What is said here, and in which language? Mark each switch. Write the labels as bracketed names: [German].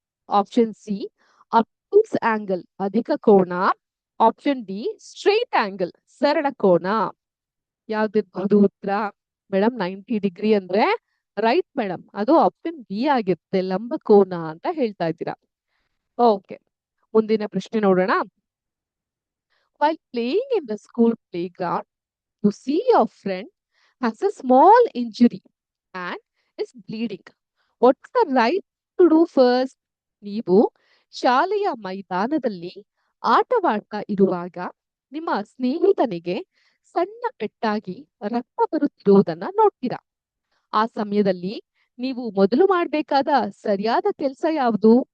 [Kannada] Option C, ಅಬ್ಟೂಸ್ angle ಅಧಿಕ ಕೋನ. Option D, straight angle ಸರಳ ಕೋನ. ಯಾವ್ದಿರ್ಬಹುದು ಉತ್ತರ? ಮೇಡಮ್ 90 ಡಿಗ್ರಿ ಅಂದ್ರೆ ರೈಟ್ ಮೇಡಮ್, ಅದು ಆಪ್ಷನ್ ಬಿ ಆಗಿರುತ್ತೆ, ಲಂಬ ಕೋನ ಅಂತ ಹೇಳ್ತಾ ಇದ್ದೀರಾ. ಓಕೆ, ಮುಂದಿನ ಪ್ರಶ್ನೆ ನೋಡೋಣ. [English] While playing in the school playground, you see your friend has a small injury and is bleeding. What's the right to do first? [Kannada] ನೀವು ಶಾಲೆಯ ಮೈದಾನದಲ್ಲಿ ಆಟವಾಡ್ತಾ ಇರುವಾಗ ನಿಮ್ಮ ಸ್ನೇಹಿತನಿಗೆ ಸಣ್ಣ ಪೆಟ್ಟಾಗಿ ರಕ್ತ ಬರುತ್ತಿರುವುದನ್ನ ನೋಡ್ತೀರಾ. ಆ ಸಮಯದಲ್ಲಿ ನೀವು ಮೊದಲು ಮಾಡಬೇಕಾದ ಸರಿಯಾದ ಕೆಲಸ ಯಾವುದು?